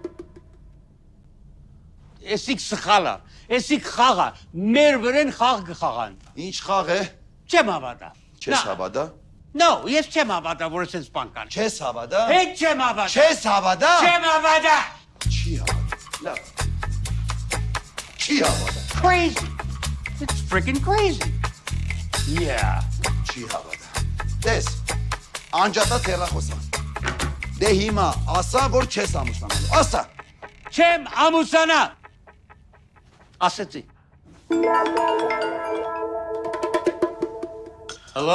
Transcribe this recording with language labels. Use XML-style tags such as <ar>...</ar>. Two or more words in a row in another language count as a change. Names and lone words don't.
<hy>Էսիկ սխալա, էսիկ խաղա, մեր վրեն խաղ կխաղան։ Ինչ խաղ է։ Չեմ հավատա։ Չես հավատա։ No, ես չեմ հավատա, որ ես սպան կան։ Չես հավատա։ Հետ չեմ հավատա։ Չես հավատա։ Չեմ հավատա։ Չի հավատա։ Լավ։ Չի հավատա։</hy> <en>Crazy. It's freaking crazy. Yeah.</en> <hy>Չի հավատա։ Տես, անջատած հեռախոսա։ Դե հիմա ասա, որ չես ամուսնանալու։ Ասա։ Չեմ ամուսանա։ Ասեցի։ Hello?</hy>